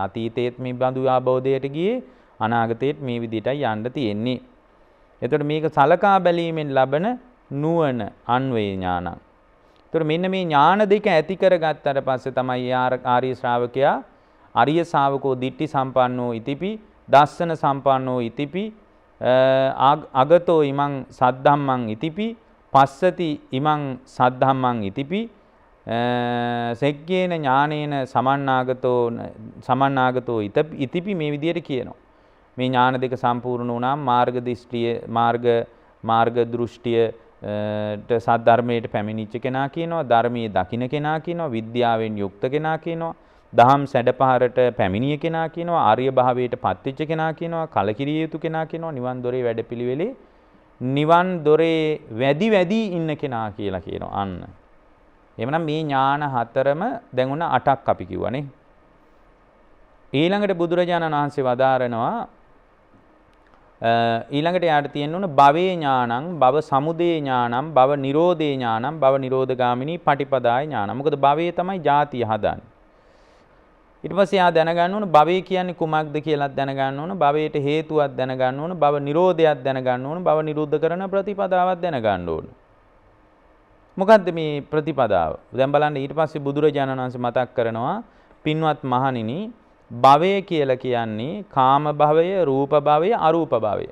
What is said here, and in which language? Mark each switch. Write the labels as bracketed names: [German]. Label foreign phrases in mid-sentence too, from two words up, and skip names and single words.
[Sinhala] අතීතයේත් මේ බඳු ආબોධයට ගියේ අනාගතයේත් මේ විදිහටයි යන්න තියෙන්නේ. එතකොට මේක සලකා බැලීමෙන් ලබන නුවණ [Pali] අන්වේ ඥානං. [Sinhala] එතකොට මෙන්න මේ ඥාන දෙක ඇති කරගත්තට පස්සේ තමයි ආර්ය ශ්‍රාවකයා [Pali] අරිය ශාවකෝ දිට්ඨි සම්පන්නෝ ඉතිපි දස්සන සම්පන්නෝ ඉතිපි අගතෝ ඉමං සද්ධම්මං ඉතිපි පස්සති ඉමං සද්ධම්මං ඉතිපි සෙග්ගේන ඥානේන සමන්නාගතෝ ඉතිපි [Sinhala] මේ විදිහට කියනවා. මේ ඥාන දෙක සම්පූර්ණ වුණාම මාර්ග දෘෂ්ටිය සද්ධර්මයට පැමිණිච්ච කෙනා කියනවා, ධර්මයේ දකින්න කෙනා කියනවා, විද්‍යාවෙන් යුක්ත කෙනා කියනවා, දහම් සැඩපහරට පැමිණිය කෙනා කියනවා, ආර්ය භාවයට පත්වෙච්ච කෙනා කියනවා, කලකිරිය යුතු කෙනා කියනවා, නිවන් දොරේ වැඩපිළිවෙලේ නිවන් දොරේ වැඩි ඉන්න කෙනා කියලා කියනවා. අන්න. එහෙමනම් මේ ඥාන හතරම දැන් උන 8ක් අපි කිව්වනේ. ඊළඟට බුදුරජාණන් වහන්සේ වදාරනවා ඊළඟට යාට තියෙන්න ඕන [Pali] භවේ ඥානං, භව සමුදය ඥානං, භව නිරෝධේ ඥානං, භව නිරෝධගාමිනී පටිපදාය ඥානං. [Sinhala] මොකද භවයේ තමයි ජාතිය හදන්නේ. ඊට පස්සේ යා දැනගන්න ඕන භවය කියන්නේ කුමක්ද කියලාත් දැනගන්න ඕන, භවයට හේතුවක් දැනගන්න ඕන, භව නිරෝධයක් දැනගන්න ඕන, භව නිරුද්ධ කරන ප්‍රතිපදාවක් දැනගන්න ඕන. මොකද්ද මේ ප්‍රතිපදාව? දැන් බලන්න ඊට පස්සේ බුදුරජාණන් වහන්සේ මතක් කරනවා පින්වත් මහණෙනි භවය කියලා කියන්නේ කාම භවය, රූප භවය, අරූප භවය.